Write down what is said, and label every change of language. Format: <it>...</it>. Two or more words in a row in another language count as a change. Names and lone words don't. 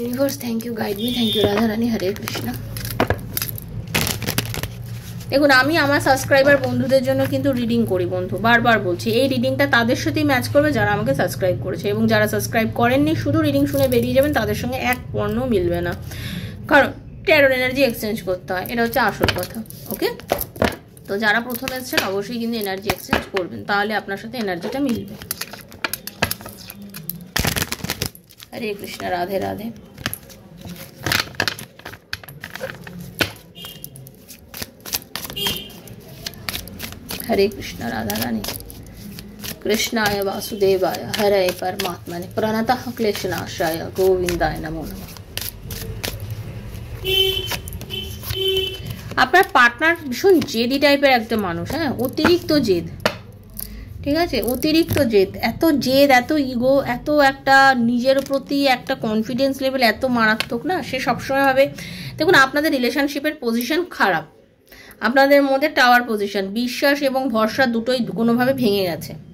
<en>Universe thank you, guide me, thank you</en> <bn>রাধা রানী, হরে কৃষ্ণ। দেখুন আমি আমার সাবস্ক্রাইবার বন্ধুদের জন্য কিন্তু রিডিং করি বন্ধু, বারবার বলছি এই রিডিংটা তাদের সাথেই ম্যাচ করবে যারা আমাকে সাবস্ক্রাইব করেছে, এবং যারা সাবস্ক্রাইব করেননি শুধু রিডিং শুনে বেরিয়ে যাবেন তাদের সঙ্গে এক পণ্য মিলবে না, কারণ ট্যারোর</bn> <en>energy exchange</en> <bn>করতে হয়, এটা হচ্ছে আসল কথা। ওকে, তো যারা প্রথম এসেছেন অবশ্যই কিন্তু</bn> <en>energy exchange</en> <bn>করবেন, তাহলে আপনার সাথে এনার্জিটা মিলবে। হরে কৃষ্ণ, রাধে রাধে।</bn> <hi>हरे कृष्ण राधा रानी,</hi> <sa>कृष्णाय वासुदेवाय हरे परमात्मने प्रणतः क्लेशनाशाय गोविंदाय नमो नमः।</sa> <bn>আপনার পার্টনার ভীষণ জেদি টাইপের একটা মানুষ, হ্যাঁ, অতিরিক্ত জেদ, ঠিক আছে, অতিরিক্ত জেদ, এত ইগো, এত একটা নিজের প্রতি একটা</bn> <en>confidence level</en> <bn>এত মারাত্মক না, সে সবসময় ভাবে, দেখুন আপনাদের রিলেশনশিপের পজিশন খারাপ, আপনাদের মধ্যে</bn> <en>tower position,</en> <bn>বিশ্বাস এবং ভরসা দুটোই কোনোভাবে ভেঙে গেছে।</bn>